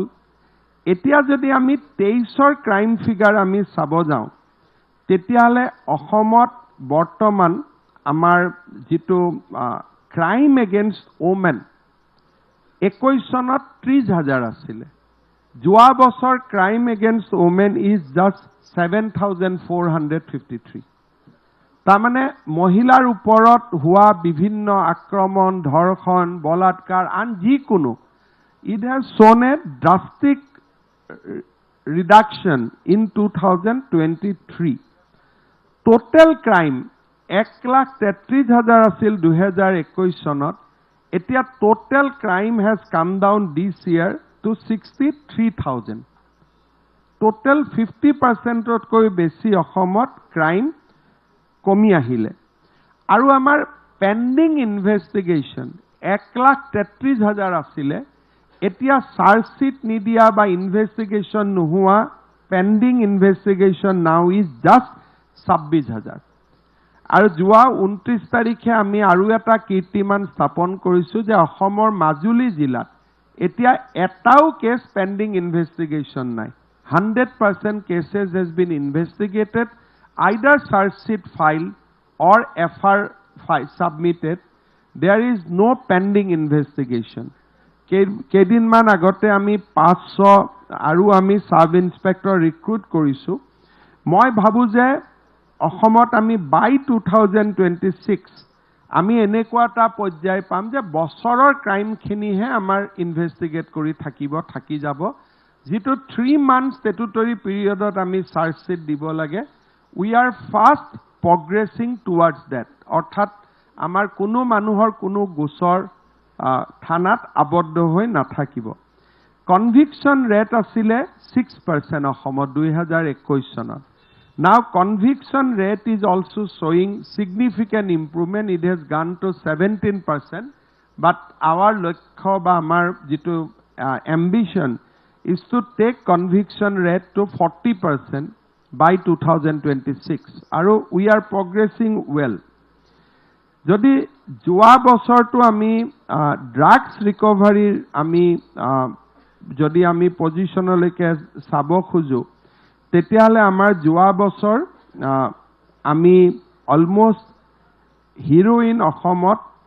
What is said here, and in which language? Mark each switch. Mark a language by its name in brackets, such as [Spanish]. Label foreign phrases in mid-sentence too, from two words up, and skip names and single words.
[Assamese] এতিয়া যদি আমি 23ৰ [English] crime figure [Assamese] আমি চাব যাওঁ, তেতিয়াহ'লে অসমত বৰ্তমান আমাৰ যিটো [English] crime against women [Assamese] 21 চনত 30,000 আছিলে। যোৱা বছৰ [English] crime against women is just 7,453। [Assamese] তাৰমানে মহিলাৰ ওপৰত হোৱা বিভিন্ন আক্ৰমণ, ধৰ্ষণ, বলাৎকাৰ আন যিকোনো, [English] it has shown a drastic reduction in 2023. Total crime [Assamese] 1,33,000 আছিল 2021 চনত। [English] এতিয়া total crime has come down this year to 63,000. [Assamese] Total 50%তকৈ বেছি অসমত ক্ৰাইম কমি আহিলে আৰু আমাৰ [English] pending investigation [Assamese] 1,33,000 আছিলে এতিয়া চাৰ্জশিট নিদিয়া বা ইনভেষ্টিগেশ্যন নোহোৱা [English] pending investigation now is just [Assamese] 26,000 আৰু যোৱা 29 তাৰিখে আমি আৰু এটা কীৰ্তিমান স্থাপন কৰিছোঁ যে অসমৰ মাজুলী জিলাত এতিয়া এটাও [English] case pending investigation [Assamese] নাই [English] 100% cases has been investigated, either charge sheet filed or FR submitted. There is no pending investigation. [Assamese] কেইদিনমান আগতে আমি 500 আৰু আমি [English] sub inspector recruit [Assamese] কৰিছোঁ মই ভাবো যে অসমত আমি বাই 2026 আমি এনেকুৱা এটা পৰ্যায় পাম যে বছৰৰ ক্ৰাইমখিনিহে আমাৰ ইনভেষ্টিগেট কৰি থাকি যাব যেটো 3 [English] months statutory periodত [Assamese] আমি চাৰ্জ শিট দিব লাগে [English] we are fast progressing towards that [Assamese] অৰ্থাৎ আমাৰ কোনো মানুহৰ কোনো গোচৰ থানাত আবদ্ধ হৈ নাথাকিব [English] conviction rate [Assamese] আছিলে 6% অসমত 2021 চনত [English] now conviction rate is also showing significant improvement it has gone to 17% but our লক্ষ্য [Assamese] বা আমাৰ যেটো [English] ambition is to take conviction rate to 40% by 2026 [Assamese] আৰু [English] we are progressing well [Assamese] যদি যোৱা বছৰটো আমি [English] drugs recovery [Assamese] আমি যদি আমি পজিশনলৈকে চাব খুজো তেতিয়ালে আমাৰ যোৱা বছৰ আমি [English] almost heroin [Assamese] অসমত